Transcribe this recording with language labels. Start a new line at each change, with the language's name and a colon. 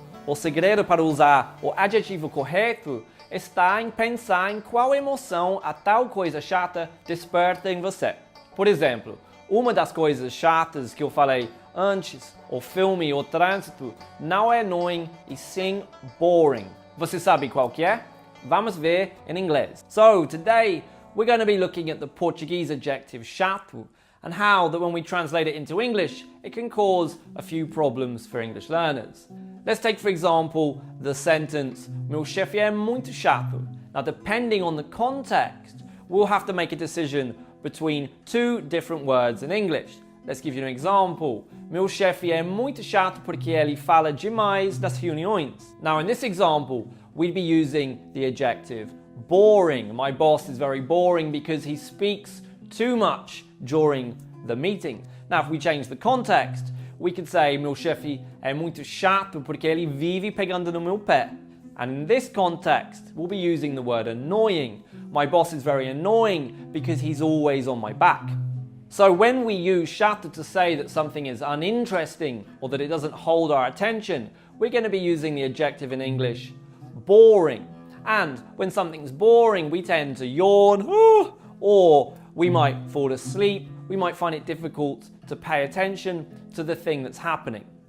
Portuguese: O segredo para usar o adjetivo correto está em pensar em qual emoção a tal coisa chata desperta em você. Por exemplo, uma das coisas chatas que eu falei antes, o filme ou trânsito, não é annoying e sim boring. Você sabe qual que é? Vamos ver em inglês.
English: So, today we're going to be looking at the Portuguese adjective chato and how that when we translate it into English, it can cause a few problems for English learners. Let's take, for example, the sentence,
Portuguese: meu chefe é muito chato.
English: Now, depending on the context, we'll have to make a decision between two different words in English. Let's give you an example.
Portuguese: Meu chefe é muito chato porque ele fala demais das reuniões.
English: Now, in this example, we'd be using the adjective boring. My boss is very boring because he speaks too much during the meeting. Now, if we change the context, we could say,
Portuguese: meu chefe é muito chato porque ele vive pegando no meu pé.
English: And in this context, we'll be using the word annoying. My boss is very annoying because he's always on my back. So when we use chato to say that something is uninteresting or that it doesn't hold our attention, we're going to be using the adjective in English, boring. And when something's boring, we tend to yawn, or we might fall asleep, we might find it difficult to pay attention to the thing that's happening.